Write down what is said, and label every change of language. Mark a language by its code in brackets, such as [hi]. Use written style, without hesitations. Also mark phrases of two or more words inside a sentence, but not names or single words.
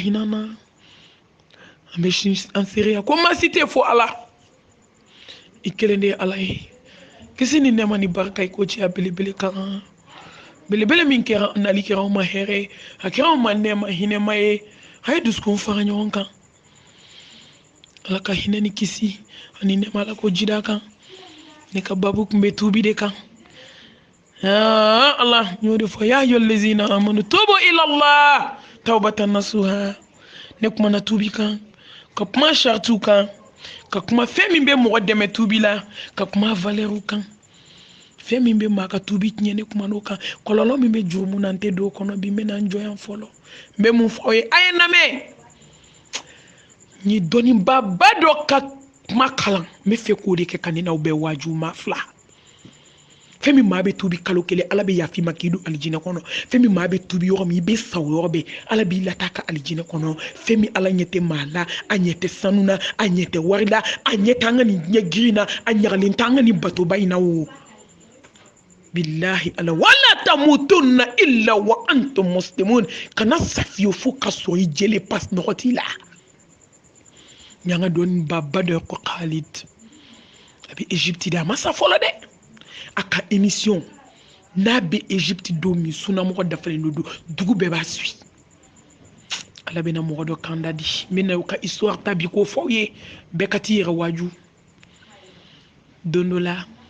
[bm] hinɛ an na an bɛ an seereya ko maasi tɛ fɔ ala i kelen de ye ala ye kisi ni nɛɛma ni barika i ko ciya belebele kan belebele min kɛra nali kɛra anw ma hɛrɛ a kɛra anw ma nɛɛma hinɛma ye a ye dusukun fara ɲɔgɔn kan ala ka hinɛ ni kisi ani nɛɛma ala ko jida kan ne ka babu kun bɛ tuubi de kan Allah y'o de fɔ [ar] يا أيها الذين آمنوا توبوا إلى الله توبة نصوحا [bm] ne kuma na tuubi kan ka kuma shartu kan ka kuma fɛn min bɛ mɔgɔ dɛmɛ tuubi la ka kuma valeur kan fɛn min bɛ maa ka tuubi tiɲɛ ne kuma n'o kan kɔlɔlɔ min bɛ jurumu na n tɛ don o kɔnɔ bi n bɛ na n jɔ yan fɔlɔ n bɛ mun fɔ aw ye a ye n lamɛn n ye dɔnnibaba dɔ ka kuma kalan n bɛ fɛ k'o de kɛ ka ne n'aw bɛɛ waaju maa fila fɛn min maa bɛ tuubi kalo kelen ala bɛ yafi ma k'i don alijinɛ kɔnɔ fɛn min maa bɛ tuubi yɔrɔ min i bɛ sa o yɔrɔ bɛɛ ala b'i lataa ka alijinɛ kɔnɔ fɛn min ala ɲɛ tɛ maa la a ɲɛ tɛ sanu na a ɲɛ tɛ wari la a ɲɛ tɛ an ka nin ɲɛ girin na a ɲagalen tɛ an ka nin batoba in na o bilahi ala [ar] ولا تموتن إلا وأنتم مسلمون [bm] kana safiyo fo ka sɔrɔ i jɛlen pas nɔgɔ t'i la ɲanga dɔɔni baba dɔ ko Khalid a bɛ Egypte de a ma sa fɔlɔ dɛ a ka émission n'a bɛ Egypte don min sunnamɔgɔ dafalen don dugu bɛɛ b'a suit ala bɛna mɔgɔ dɔ kan da di n bɛna u ka histoire ta bi k'o fɔ aw ye bɛɛ ka t'i yɛrɛ waaju don dɔ la